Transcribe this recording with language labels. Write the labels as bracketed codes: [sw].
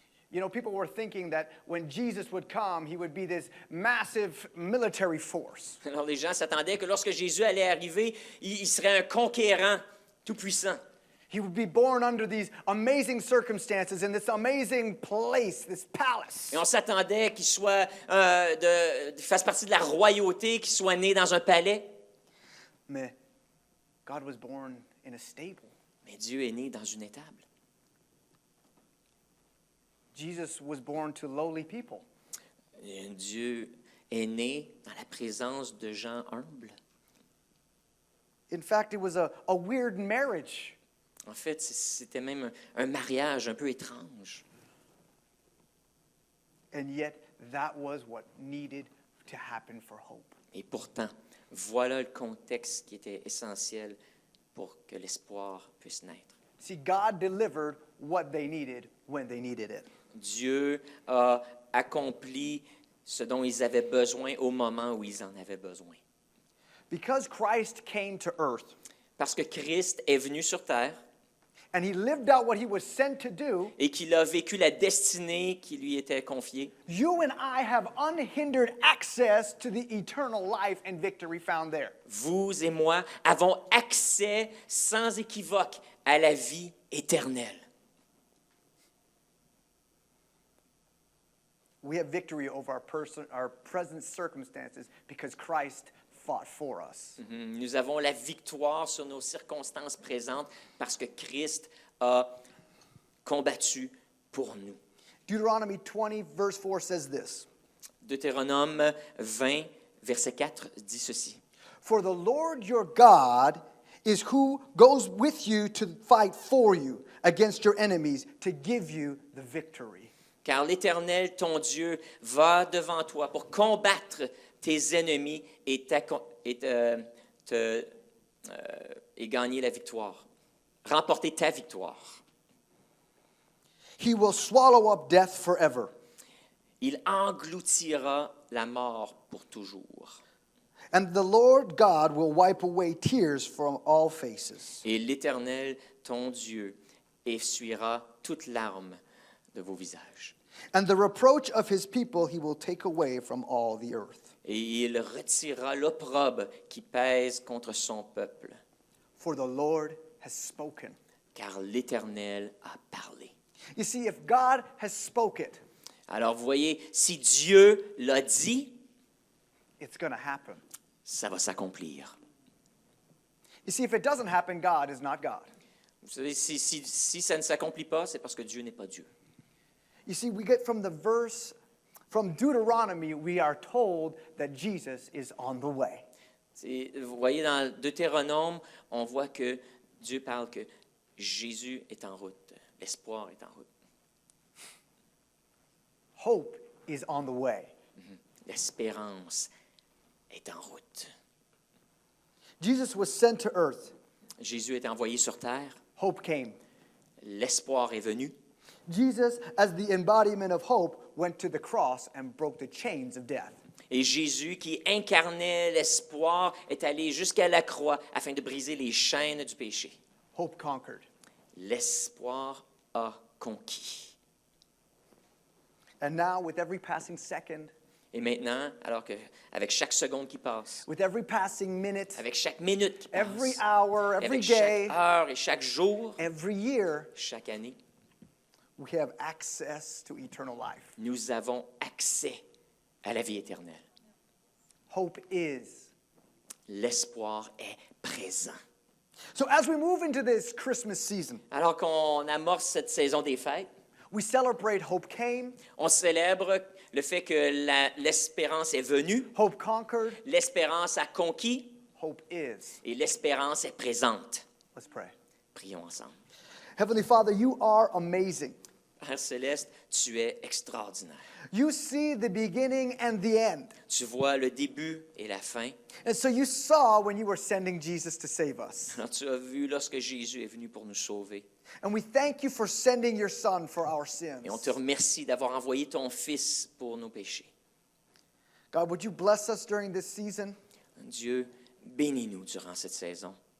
[en] You know, people were thinking that when Jesus would come, he would be this massive military force. [fr] Alors, les gens s'attendaient que lorsque Jésus allait arriver, il serait un conquérant tout-puissant. [en] He would be born under these amazing circumstances in this amazing place, this palace. [fr] Et on s'attendait qu'il soit, fasse partie de la royauté, qu'il soit né dans un palais. [en] Mais God was born in a stable. [fr] Mais Dieu est né dans une étable. [en] Jesus was born to lowly people. [fr] Et Dieu est né dans la présence de gens humbles. [en] In fact, it was a weird marriage. [fr] En fait, c'était même un mariage un peu étrange. [en] And yet, that was what needed to happen for hope. [fr] Et pourtant, voilà le contexte qui était essentiel pour que l'espoir puisse naître. [en] See, God delivered what they needed when they needed it. [fr] Dieu a accompli ce dont ils avaient besoin au moment où ils en avaient besoin. [en] Because Christ came to earth [fr] Parce que Christ est venu sur terre [en] and he lived out what he was sent to do, [fr] et qu'il a vécu la destinée qui lui était confiée, [en] you and I have unhindered access to the eternal life and victory found there. [fr] vous et moi avons accès sans équivoque à la vie éternelle. [en] We have victory over our present circumstances because Christ fought for us. [fr] Nous avons la victoire sur nos circonstances présentes parce que Christ a combattu pour nous. [en] Deuteronomy 20, verse 4 says this. [fr] Deutéronome 20, verset 4 dit ceci. [en] For the Lord your God is who goes with you to fight for you against your enemies to give you the victory. [fr] Car l'Éternel, ton Dieu, va devant toi pour combattre tes ennemis et gagner la victoire, remporter ta victoire. [en] He will swallow up death forever. [fr] Il engloutira la mort pour toujours. [en] And the Lord God will wipe away tears from all faces. [fr] Et l'Éternel, ton Dieu, essuiera toute larme de vos visages. [en] And the reproach of his people he will take away from all the earth. [fr] Et il retirera l'opprobre qui pèse contre son peuple, [en] For the Lord has spoken. [fr] car l'Éternel a parlé. [en] You see, if God has spoken, [fr] Alors, vous voyez, si Dieu l'a dit, [en] it's going to happen. [fr] ça va s'accomplir. [en] You see, if it doesn't happen, God is not God. [fr] Vous savez, si ça ne s'accomplit pas, c'est parce que Dieu n'est pas Dieu. [en] You see, we get from the verse, from Deuteronomy, we are told that Jesus is on the way. [fr] Vous voyez, dans Deutéronome, on voit que Dieu parle que Jésus est en route, l'espoir est en route. [en] Hope is on the way. [fr] L'espérance est en route. [en] Jesus was sent to earth. [fr] Jésus est envoyé sur terre, [en] Hope came. [fr] l'espoir est venu. [en] Jesus, as the embodiment of hope, went to the cross and broke the chains of death. [fr] Et Jésus, qui incarnait l'espoir, est allé jusqu'à la croix afin de briser les chaînes du péché. [en] Hope conquered. [fr] L'espoir a conquis. [en] And now, with every passing second, [fr] Et maintenant, alors que avec chaque seconde qui passe, [en] with every passing minute, [fr] avec chaque minute qui passe, [en] every hour, every [fr] avec [en] day, [fr] chaque heure et chaque jour, [en] every year, [fr] chaque année, [en] we have access to eternal life. [fr] nous avons accès à la vie éternelle. [en] Hope is. [fr] L'espoir est présent. [en] So as we move into this Christmas season, [fr] Alors qu'on amorce cette saison des fêtes, [en] We celebrate hope came, [fr] On célèbre le fait que l'espérance est venue, [en] hope conquered, [fr] l'espérance a conquis [en] hope is. [fr] et l'espérance est présente. [en] Let's pray. [fr] Prions ensemble. [en] Heavenly Father, you are amazing. [fr] Père Céleste, tu es extraordinaire. [en] You see the beginning and the end. [fr] Tu vois le début et la fin. [en] And so you saw when you were sending Jesus to save us. [fr] Alors, tu as vu lorsque Jésus est venu pour nous sauver. [en] And we thank you for sending your Son for our sins. [fr] Et on te remercie d'avoir envoyé ton Fils pour nos péchés. [en] God, would you bless us during this season? [fr] Dieu, bénis-nous durant cette saison.